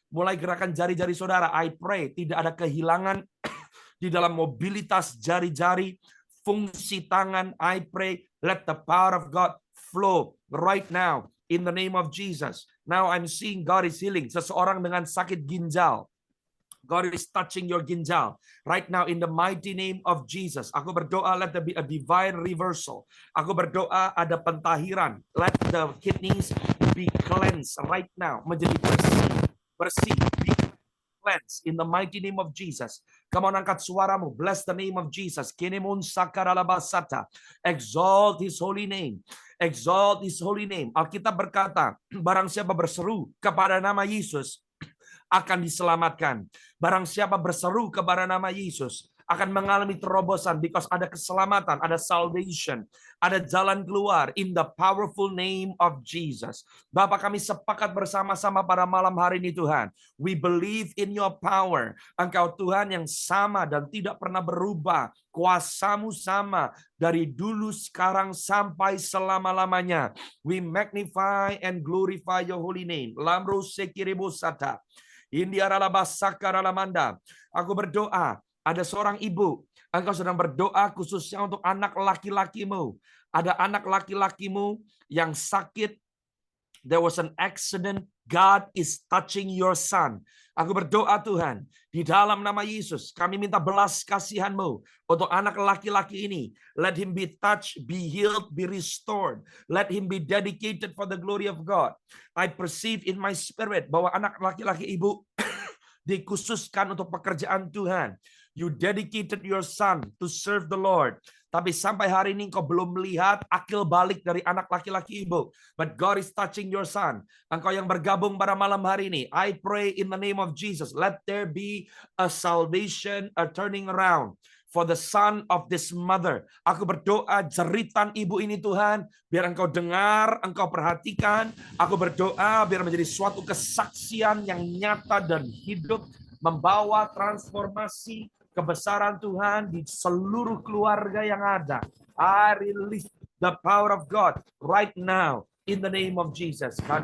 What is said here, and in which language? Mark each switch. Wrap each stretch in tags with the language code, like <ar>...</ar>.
<id>Mulai gerakan jari-jari saudara,</id> <en>I pray</en> <id>tidak ada kehilangan di dalam mobilitas jari-jari, fungsi tangan.</id> <en>I pray let the power of God flow right now in the name of Jesus. Now I'm seeing God is healing</en> <id>seseorang dengan sakit ginjal.</id> <en>God is touching your ginjal right now in the mighty name of Jesus.</en> <id>Aku berdoa</id> <en>let there be a divine reversal.</en> <id>Aku berdoa ada pentahiran.</id> <en>Let the kidneys be cleansed right now.</en> <id>Menjadi bersih,</id> <en>be cleansed in the mighty name of Jesus. Come on,</en> <id>angkat suaramu.</id> <en>Bless the name of Jesus. Kinemun sakaralabasata. Exalt his holy name. Exalt his holy name.</en> <id>Alkitab berkata, barang siapa berseru kepada nama Yesus akan diselamatkan. Barang siapa berseru kepada nama Yesus akan mengalami terobosan,</id> <en>because</en> <id>ada keselamatan, ada salvation, ada jalan keluar</id> <en>in the powerful name of Jesus.</en> <id>Bapak, kami sepakat bersama-sama pada malam hari ini Tuhan.</id> <en>We believe in your power.</en> <id>Engkau Tuhan yang sama dan tidak pernah berubah. Kuasamu sama dari dulu, sekarang, sampai selama-lamanya.</id> <en>We magnify and glorify your holy name. Lamro sekirebosata. Indiaralabasakaralamanda.</en> <id>Aku berdoa, ada seorang ibu, engkau sedang berdoa khususnya untuk anak laki-lakimu. Ada anak laki-lakimu yang sakit.</id> <en>There was an accident. God is touching your son.</en> <id>Aku berdoa Tuhan, di dalam nama Yesus, kami minta belas kasihan-Mu untuk anak laki-laki ini.</id> <en>Let him be touched, be healed, be restored. Let him be dedicated for the glory of God. I perceive in my spirit</en> <id>bahwa anak laki-laki ibu dikhususkan untuk pekerjaan Tuhan.</id> <en>You dedicated your son to serve the Lord.</en> <id>Tapi sampai hari ini engkau belum melihat akil balik dari anak laki-laki ibu.</id> <en>But God is touching your son.</en> <id>Engkau yang bergabung pada malam hari ini,</id> <en>I pray in the name of Jesus, let there be a salvation, a turning around for the son of this mother.</en> <id>Aku berdoa jeritan ibu ini Tuhan, biar engkau dengar, engkau perhatikan. Aku berdoa biar menjadi suatu kesaksian yang nyata dan hidup, membawa transformasi kebesaran Tuhan di seluruh keluarga yang ada.</id> <en>I release the power of God right now in the name of Jesus.</en>